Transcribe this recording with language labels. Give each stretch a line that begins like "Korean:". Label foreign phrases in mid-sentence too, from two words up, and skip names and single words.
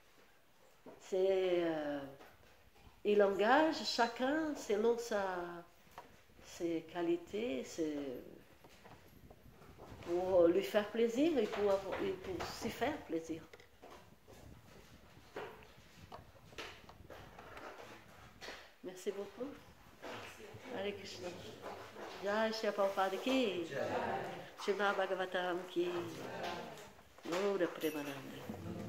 French: Il engage chacun selon ses qualités, pour lui faire plaisir et pour s'y faire plaisir. Merci beaucoup.
Hindi: हरे कृष्ण। जय श्री प्रभुपाद की. श्रीमद् भागवतम् की। गौर प्रेमानन्द.